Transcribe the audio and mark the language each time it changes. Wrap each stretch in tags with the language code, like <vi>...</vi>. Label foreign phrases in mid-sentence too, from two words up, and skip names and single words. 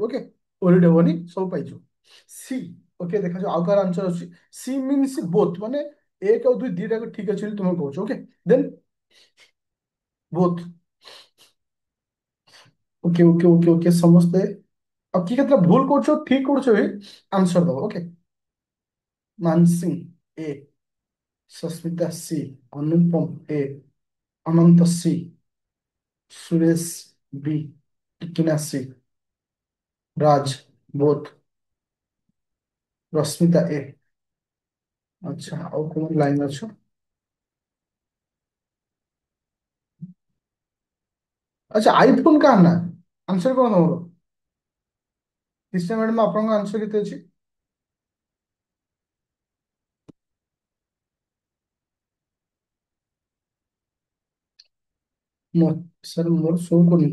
<or>ଓକେ, ଓରିଡ୍ ହବନି, ସବୁ ପାଇଯିବ। ସି, ଓକେ ଦେଖାଯାଉ ଆଉ କାହାର ଆନ୍ସର ଅଛି।</or> <en>C means both,</en> <or>ମାନେ 1 ଆଉ 2 ଦିଟାକ ଠିକ ଅଛି ବୋଲି ତୁମେ କହୁଛ।</or> <en>OK then both. OK OK OK OK</en> <or>ସମସ୍ତେ ଆଉ କିଏ କେତେଟା ଭୁଲ କରୁଛ ଠିକ କରୁଛ ବି ଆନ୍ସର ଦବ। ଓକେ, मानसिंह ए, सस्मिता सी, अनुपम ए, अनंत सी, सुरेश बी, टिकिना सी, राज बोथ, रश्मिता ए। अच्छा ଆଉ କୋଉ ଲାଇନ ଅଛ? ଆଚ୍ଛା ଆଇଫୋନ କାହା ନା? ଆନ୍ସର କଣ ତମର? କ୍ରିଷ୍ଣା ମ୍ୟାଡାମ ଆପଣଙ୍କ ଆନ୍ସର କେତେ ଅଛି? ମୋ ସାର୍ ମୋର ଶୋ କରୁନି।</or>